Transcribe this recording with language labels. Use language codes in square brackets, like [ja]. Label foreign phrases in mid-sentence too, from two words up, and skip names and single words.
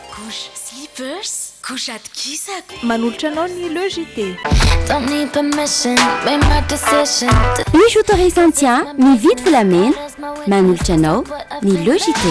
[fr] rouge, slippers, couchette kisaka. [mg] Manolotra anao ny logité. [en] Don't need permission, make my decision. [mg] Misy autorisation mividy volamena manolotra anao ny logité.